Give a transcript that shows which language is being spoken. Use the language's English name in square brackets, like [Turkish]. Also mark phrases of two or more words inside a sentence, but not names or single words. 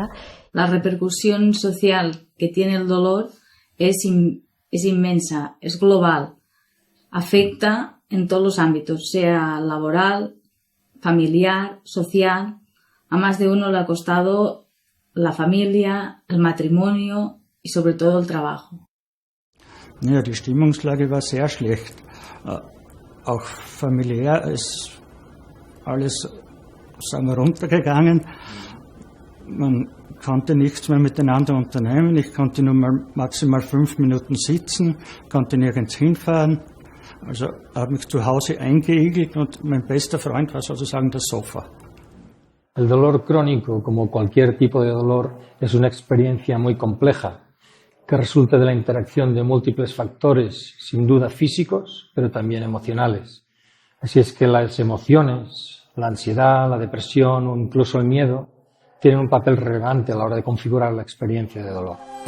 [Spanish] La repercusión social que tiene el dolor es inmensa, es global. Afecta en todos los ámbitos, sea laboral, familiar, social. A más de uno le ha costado la familia, el matrimonio y sobre todo el trabajo. [German] Ja, die Stimmungslage war sehr schlecht. Auch familiär ist alles, sagen wir, runtergegangen. Man konnte nichts mehr miteinander unternehmen. Ich konnte nur mal maximal 5 Minuten sitzen, konnte nirgends hinfahren. Also habe mich zu Hause eingeigelt und mein bester Freund war sozusagen das Sofa. [Spanish] El dolor crónico, como cualquier tipo de dolor, es una experiencia muy compleja que resulta de la interacción de múltiples factores, sin duda físicos, pero también emocionales. Así es que las emociones, la ansiedad, la depresión o incluso el miedo tienen un papel relevante a la hora de configurar la experiencia de dolor.